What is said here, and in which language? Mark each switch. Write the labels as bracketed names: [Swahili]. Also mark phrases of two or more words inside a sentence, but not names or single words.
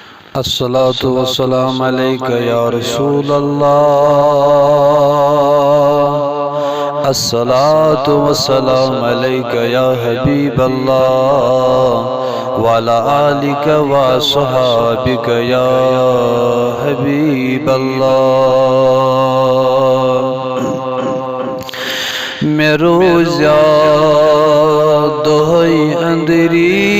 [Arabic] الصلاة والسلام عليك يا رسول الله. الصلاة والسلام عليك يا حبيب الله. وعلى آلك وأصحابك يا حبيب الله. मैं रोज़ा दोहई अंदरी